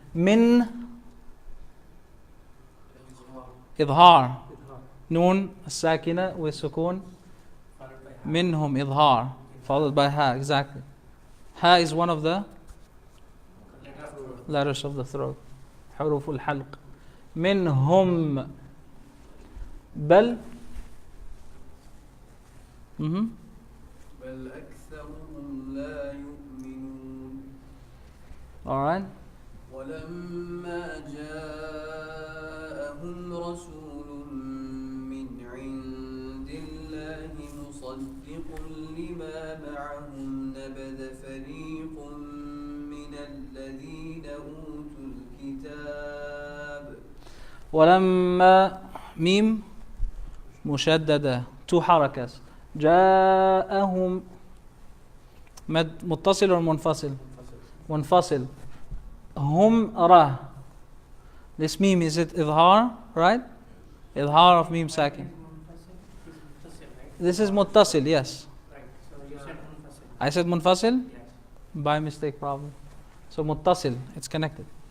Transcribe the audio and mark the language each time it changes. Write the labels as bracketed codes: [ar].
[ar] من إظهار نون الساكنة والسكون منهم إظهار [en] followed by ha. Exactly. Ha is one of the letters of the throat. [ar] حروف الحلق. منهم بل بل أكثرهم لا يؤمنون. [en] Alright. [ar] ولما جاءهم رسول من عند الله مصدق لما معهم نبذ فريق من الذين أوتوا الكتاب. ولما ميم مشددة 2 حركات. جاءهم مد متصل ولا منفصل؟ منفصل. هم را. [en] This meme, is it إظهار, right? إظهار of meme sakin. This is muttasil, yes. Right. So you said munfasil. I said munfasil? Yes. By mistake probably. So muttasil, it's connected.